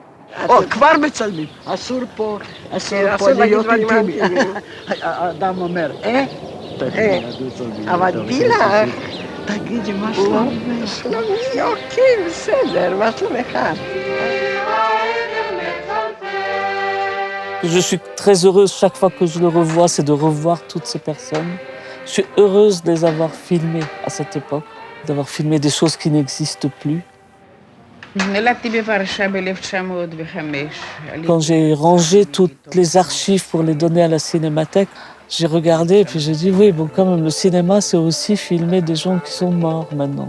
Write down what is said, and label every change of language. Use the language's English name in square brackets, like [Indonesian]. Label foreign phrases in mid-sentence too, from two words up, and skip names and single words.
[Hebrew] או, כבר מצלמים. אסור פה להיות אינטימי. אדם אומר, אבל דילה, תגידי מה שלומך. שלומי, אוקיי, בסדר, מה שלומך? [French] Je suis très heureuse chaque fois que je le revois, c'est de revoir toutes ces personnes. Je suis heureuse de les avoir filmées à cette époque, d'avoir filmé des choses qui n'existent plus. Quand j'ai rangé toutes les archives pour les donner à la Cinémathèque, j'ai regardé et puis j'ai dit oui, bon quand même, le cinéma, c'est aussi filmer des gens qui sont morts maintenant.